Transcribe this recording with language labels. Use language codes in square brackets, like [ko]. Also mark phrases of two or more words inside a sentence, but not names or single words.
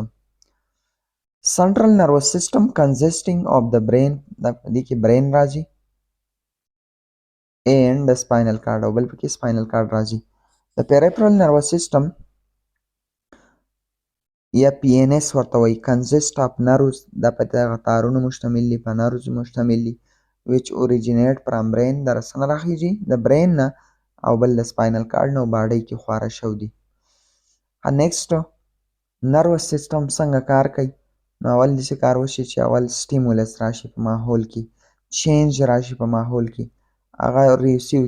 [en] central nervous system consisting of the brain, [ps] دا په دې کې برین راځي [en] and the spinal cord, [ps] او بل پکې [en] spinal cord [ps] راځي. د [en] peripheral nervous system [ps] یا پی این اس ورته وایي [en] consist of nerves, [ps] دا په دغه تارونو مشتمل دي، په نروز مشتمل دي. [en] which originate from brain، [ps] د رسنه راخیږي د برین نه، او بل د [en] spinal cord [ps] نه، باډۍ کې خواره شوي دي. [en] next nervous system [ps] څنګه کار کوي؟ نو اول داسې کار وشي چې اول سټیمولس راشي په ماحول کې، چینج راشي په ماحول کې، هغه ریسیو کړي.